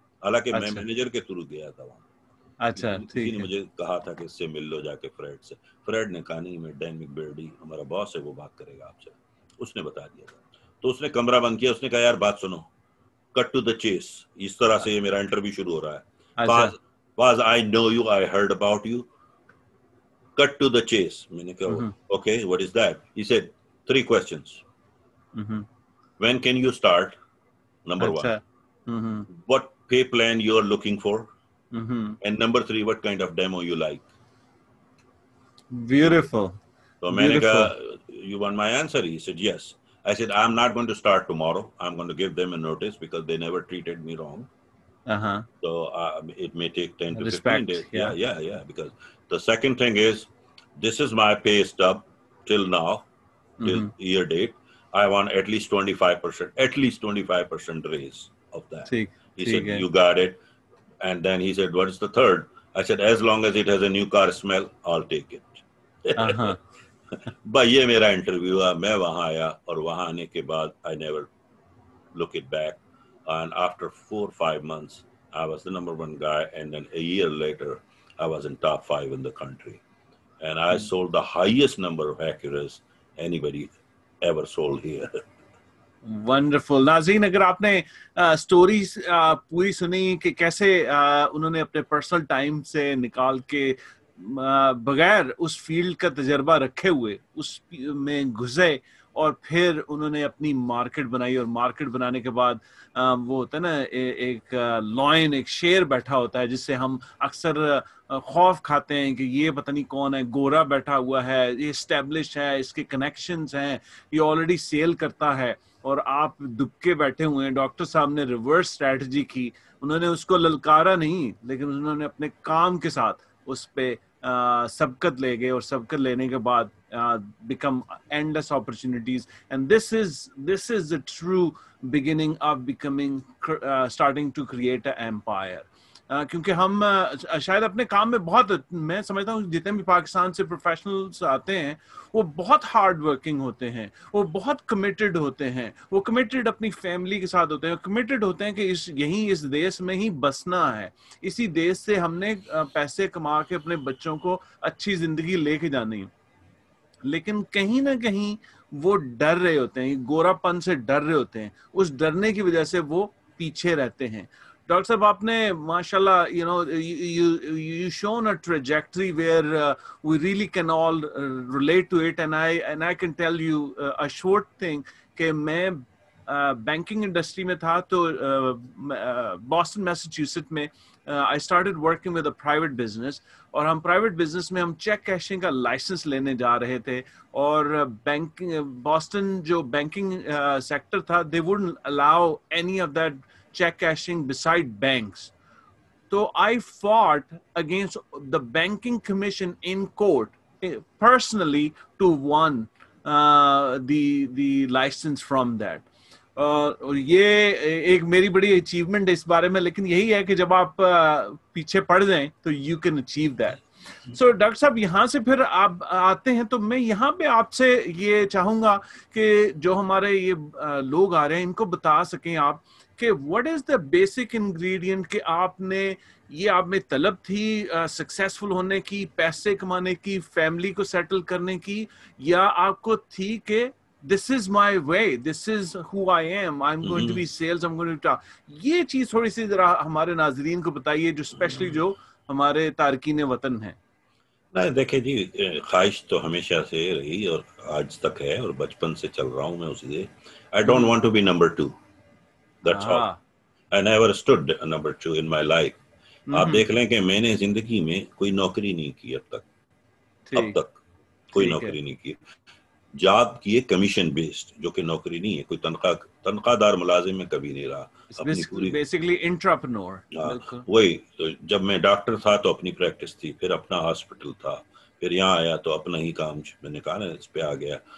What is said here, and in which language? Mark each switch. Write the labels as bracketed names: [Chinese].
[Urdu] حالانکہ میں مینیجر کے تھرو گیا تھا وہاں. کسی نے مجھے کہا تھا کہ اس سے مل لو جا کے فریڈ سے. فریڈ نے کہا نہیں, میں ڈین میکبرڈی ہمارا باس ہے وہ بات کرے گا آپ سے, اس نے بتا دیا تھا. [English] تو اس نے کمرہ بند کیا, اس نے کہا یار بات سنو, کٹ ٹو دا چیس. [Urdu] اس طرح سے یہ میرا انٹرویو شروع ہو رہا ہے. [English] Faz, I know you, I heard about you. Cut to the chase. [Urdu] میں نے کہا [English] okay, what is that? He said 3 questions. When can you start? Number 1. What pay plan you are looking for? And number 3, what kind of demo you like? Beautiful. So [Urdu] میں نے کہا [English] you want my answer? He said yes. I said I'm not going to start tomorrow. I'm going to give them a notice because they never treated me wrong. So it may take 10 to 15 days. Yeah. Because the second thing is, this is my pay stub till now, till year date. I want at least 25% raise of that. He said, you got it. And then he said, what is the third? I said, as long as it has a new car smell, I'll take it. [Urdu] But یہ میرا interview ہے. میں وہاں آیا اور وہاں آنے کے بعد [English] I never look it back. And after 4-5 months, I was the number 1 guy. And then a year later, I was in top 5 in the country. And I sold the highest number of Acuras anybody ever sold here. Wonderful. [Urdu] ناظرین اگر آپ نے stories پوری سنی کہ کیسے انہوں نے اپنے پرسنل ٹائم سے نکال کے بغیر اس فیلڈ کا تجربہ رکھے ہوئے اس میں گھسے اور پھر انہوں نے اپنی مارکیٹ بنائی, اور مارکیٹ بنانے کے بعد وہ ہوتا ہے نا ایک لائن, ایک شیر بیٹھا ہوتا ہے جس سے ہم اکثر خوف کھاتے ہیں کہ یہ پتہ نہیں کون ہے, گورا بیٹھا ہوا ہے, یہ اسٹیبلش ہے, اس کے کنیکشنز ہیں, یہ آلریڈی سیل کرتا ہے, اور آپ دبکے بیٹھے ہوئے ہیں. ڈاکٹر صاحب نے ریورس اسٹریٹجی کی, انہوں نے اس کو للکارا نہیں, لیکن انہوں نے اپنے کام کے ساتھ اس پہ سبقت لے گئے, اور سبقت لینے کے بعد [English] become endless opportunities, and this is the true beginning of becoming starting to create an empire. [Urdu] کیونکہ ہم شاید اپنے کام میں بہت, میں سمجھتا ہوں جتنے بھی پاکستان سے پروفیشنلز آتے ہیں وہ بہت ہارڈ ورکنگ ہوتے ہیں, وہ بہت کمیٹڈ ہوتے ہیں, وہ کمیٹڈ اپنی فیملی کے ساتھ ہوتے ہیں, کمیٹڈ ہوتے ہیں کہ اس دیش میں ہی بسنا ہے, اسی دیش سے ہم نے پیسے کما کے اپنے بچوں کو اچھی زندگی لے کے جانی ہے. لیکن کہیں نہ کہیں وہ ڈر رہے ہوتے ہیں, گورا پن سے ڈر رہے ہوتے ہیں, اس ڈرنے کی وجہ سے وہ پیچھے رہتے ہیں. ڈاکٹر صاحب آپ نے ماشاءاللہ [English] you shown a trajectory where we really can all relate to it, and I can tell you a short thing [Urdu] کہ میں بینکنگ انڈسٹری میں تھا تو باسٹن میساچیوسٹ میں [English] I started working with a private business, [Urdu] اور ہم پرائیویٹ بزنس میں ہم چیک کیشنگ کا لائسنس لینے جا رہے تھے, اور باسٹن جو بینکنگ سیکٹر تھا [English] they wouldn't allow any of that check cashing beside banks. So I fought against the banking commission in court personally to won the license from that. [Urdu] اور یہ ایک میری بڑی اچیومنٹ ہے اس بارے میں, لیکن یہی ہے کہ جب آپ پیچھے پڑ جائیں تو [English] you can achieve that. [Urdu] So doctor صاحب یہاں سے پھر آپ آتے ہیں, تو میں یہاں پہ آپ سے یہ چاہوں گا کہ جو ہمارے یہ لوگ آ رہے ہیں ان کو بتا سکیں آپ کہ [English] what is the basic ingredient [Urdu] کہ آپ نے یہ آپ میں طلب تھی سکسیسفل ہونے کی, پیسے کمانے کی, فیملی کو سیٹل کرنے کی, یا آپ کو تھی کہ [English] this is my way, this is who I am, I'm going to be sales, I'm going to talk. [Urdu] یہ چیز تھوڑی سی ذرا ہمارے ناظرین کو بتائیے جو اسپیشلی جو ہمارے تارکین وطن ہیں. نہیں دیکھیں جی, خواہش تو ہمیشہ سے رہی اور آج تک ہے, اور بچپن سے چل رہا ہوں میں اسی سے. [English] I don't want to be number 2. That's all. I never stood number 2 in my life. [Urdu] آپ دیکھ لیں کہ میں نے زندگی میں کوئی نوکری نہیں کی اب تک کوئی نوکری نہیں کی. جاب کیے کمیشن بیسڈ, جو کہ نوکری نہیں ہے, کوئی تنخواہ دار ملازم میں کبھی نہیں رہا. [English] Basically entrepreneur. [Urdu] وہی جب میں ڈاکٹر تھا تو اپنی پریکٹس تھی, پھر اپنا ہاسپٹل تھا, پھر یہاں آیا تو اپنا ہی کام, میں نے کہا نا اس پہ آ گیا.